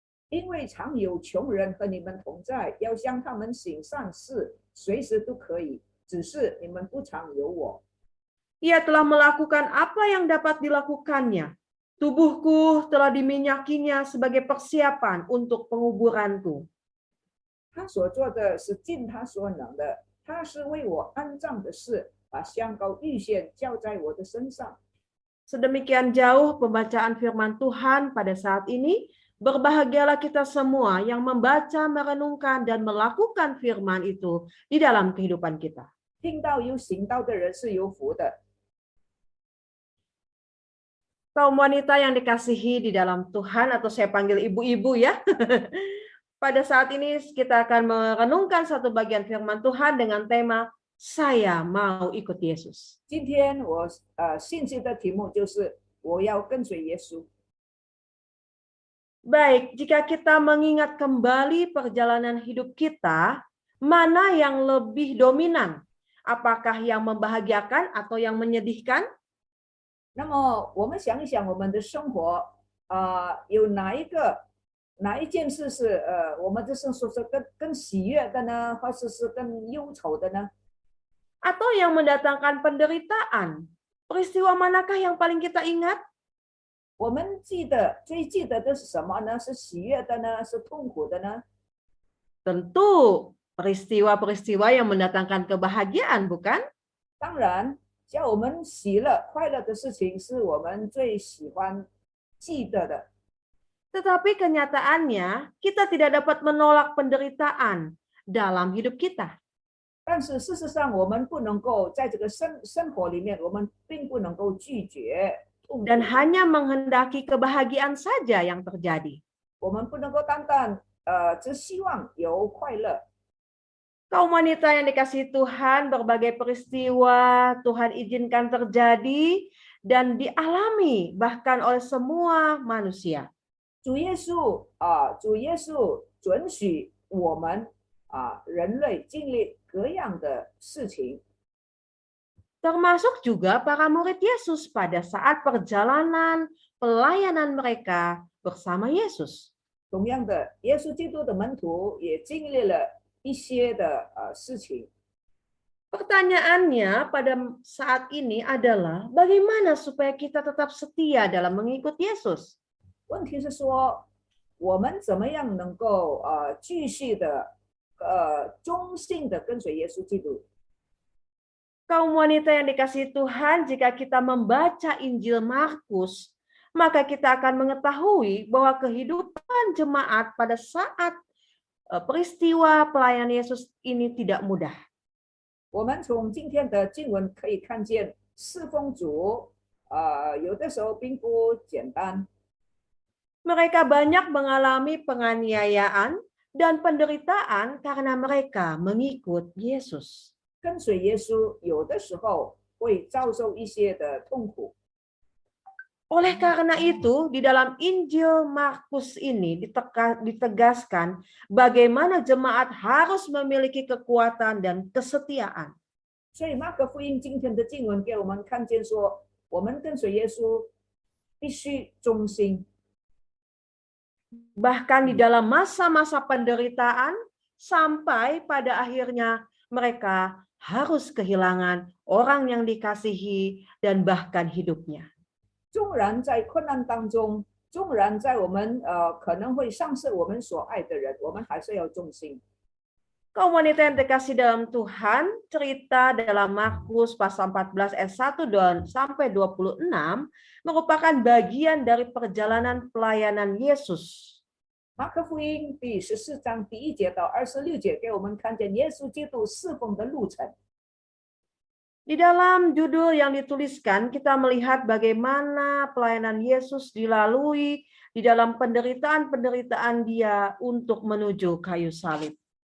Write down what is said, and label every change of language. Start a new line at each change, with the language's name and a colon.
Chinese: 因为常有穷人和你们同在，要向他们行善事，随时都可以。只是你们不常有我。
Indonesian: Ia telah melakukan apa yang dapat dilakukannya. Tubuhku telah diminyakinya sebagai persiapan untuk penguburanku.
Chinese: 他所做的是尽他所能的，他是为我安葬的事，把香膏预先浇在我的身上。
Indonesian: Sedemikian jauh pembacaan firman Tuhan pada saat ini. Berbahagialah kita semua yang membaca, merenungkan, dan melakukan firman itu di dalam kehidupan kita.
Chinese: 听到有行道的人是有福的。
Indonesian: Kaum wanita yang dikasihi di dalam Tuhan, atau saya panggil ibu-ibu ya. Pada saat ini kita akan merenungkan satu bagian firman Tuhan dengan tema "Saya mau ikut Yesus".
Chinese: 今天我信息的题目就是我要跟随耶稣。
Indonesian: Baik, jika kita mengingat kembali perjalanan hidup kita, mana yang lebih dominan? Apakah yang membahagiakan atau yang menyedihkan?
Chinese: 那么我们想一想，我们的生活有哪一件事是我们的生活是更喜悦的呢，或者是更忧愁的呢？
Indonesian: Atau yang mendatangkan penderitaan? Peristiwa manakah yang paling kita ingat?
Chinese: 我们最记得的是什么呢？是喜悦的呢？是痛苦的呢？
Indonesian: Tentu peristiwa-peristiwa yang mendatangkan kebahagiaan, bukan?
Chinese: 当然，叫我们喜乐、快乐的事情是我们最喜欢记得的。
Indonesian: Tetapi kenyataannya, kita tidak dapat menolak penderitaan dalam hidup kita.
Chinese: 但是事实上，我们不能够在这个生活里面，我们并不能够拒绝痛苦。
Indonesian: Dan hanya menghendaki kebahagiaan saja yang terjadi.
Chinese: 我们不能够单单只希望有快乐。
Indonesian: Kaum wanita yang dikasihi Tuhan, berbagai peristiwa Tuhan izinkan terjadi dan dialami bahkan oleh semua manusia.
Chinese: 主耶稣准许我们人类经历各样的事情，
Indonesian: Termasuk juga para murid Yesus pada saat perjalanan pelayanan mereka bersama Yesus.
Chinese: 同样的，耶稣基督的门徒也经历了一些的事情。
Indonesian: Pertanyaannya pada saat ini adalah bagaimana supaya kita tetap setia dalam mengikut Yesus?
Chinese: 问题是说，我们怎么样能够继续的忠信的跟随耶稣基督？
Indonesian: Kaum wanita yang dikasihi Tuhan, jika kita membaca Injil Markus, maka kita akan mengetahui bahwa kehidupan jemaat pada saat peristiwa pelayanan Yesus ini tidak mudah.
Chinese: 我们从今天的经文可以看见，侍奉主有的时候并不简单。
Indonesian: Mereka banyak mengalami penganiayaan dan penderitaan karena mereka mengikut Yesus.
Chinese: 跟随耶稣有的时候会遭受一些的痛苦。
Indonesian: Oleh karena itu, di dalam Injil Markus ini ditegaskan bagaimana jemaat harus memiliki kekuatan dan kesetiaan.
Chinese: 所以马可福音今天的经文给我们看见说，我们跟随耶稣必须忠心。
Indonesian: Bahkan di dalam masa-masa penderitaan, sampai pada akhirnya mereka harus kehilangan orang yang dikasihi dan bahkan hidupnya.
Chinese: 纵然在困难当中，纵然在我们可能会丧失我们所爱的人，我们还是要忠心。
Indonesian: Kaum wanita yang dikasih dalam Tuhan, cerita dalam Markus pasal 14 ayat 1 dan sampai 26 merupakan bagian dari perjalanan pelayanan Yesus.
Chinese: 马可福音第14章第1节到26节给我们看见耶稣基督侍奉的路程。
Indonesian: Di dalam judul yang dituliskan, kita melihat bagaimana pelayanan Yesus dilalui di dalam penderitaan-penderitaan dia untuk menuju kayu salib.